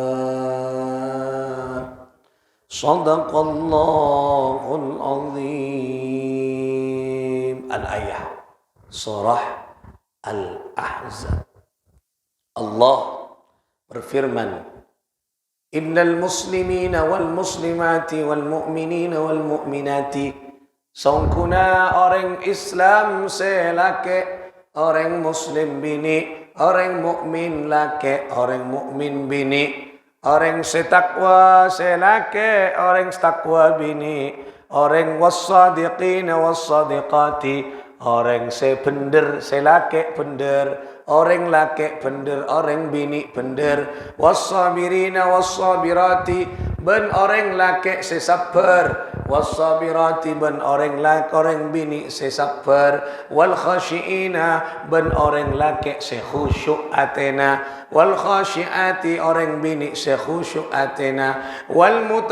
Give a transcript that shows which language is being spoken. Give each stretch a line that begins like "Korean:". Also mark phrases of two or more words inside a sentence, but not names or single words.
Arabic: صدق الله العظيم.
Malay: Al-ayah surah Al-Ahzab.
Arabic: Allah berfirman, إن المسلمين والمسلمات والمؤمنين والمؤمنات.
Malay: Sungkuna orang Islam selake, orang Muslim bini, orang mukmin laki, orang mukmin bini, Orang setakwa selake, orang setakwa bini, orang
Arabic: والصادقين والصادقات,
Malay: orang sepender selake pender, orang lake pender, orang bini pender,
Arabic: والصابرين والصابرات,
Malay: ben orang lake sesabar, wassabirati ben orang lake orang bini sesabar,
Arabic: والخاشعين
Malay: ben orang lake sekhusyuk atena,
Arabic: والخاشعات
Malay: orang bini sekhusyuk atena, wal